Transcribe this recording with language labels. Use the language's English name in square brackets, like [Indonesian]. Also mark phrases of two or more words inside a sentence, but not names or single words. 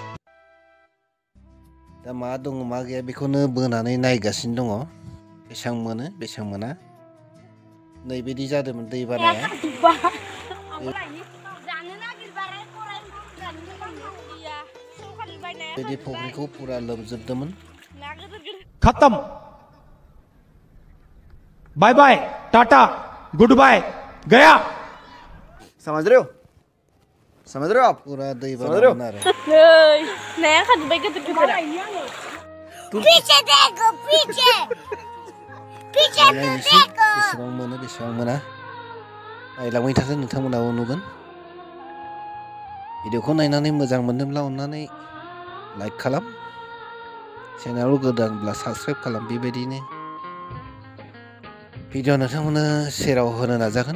[Bodo] दा मा दङ मा गैया बेखौनो बोनानै नायगासिनो दङ। बेसेबां मोनो बेसेबां मोना नैबायदि जादोंमोन दै बानाया। बेबायदि फख्रिखौ फुरा लोमजोबदोंमोन। [Hindi] खत्म [English] bye bye [Hindi] टाटा [English] good bye [Hindi] गया। समझ रहे हो आप? [Bodo] पूरा दै बानामोन आरो। नाया खारजोब्बाय गिदिर गिदिरा। [Hindi] पीछे देखो पीछे पीछे [Bodo] नायनोसै बेसेबां मोनो बेसेबां मोना नायलांबाय थादो नोंथांमोनाबो नुगोन। भिडिअखौ नायनानै मोजां मोनदोंब्ला अननानै लाइक खालाम, चेनेलाव गोदानब्ला साबस्क्राइब खालाम। बेबायदिनो भिडिअ नोंथांमोननो सेराव होनो नाजागोन।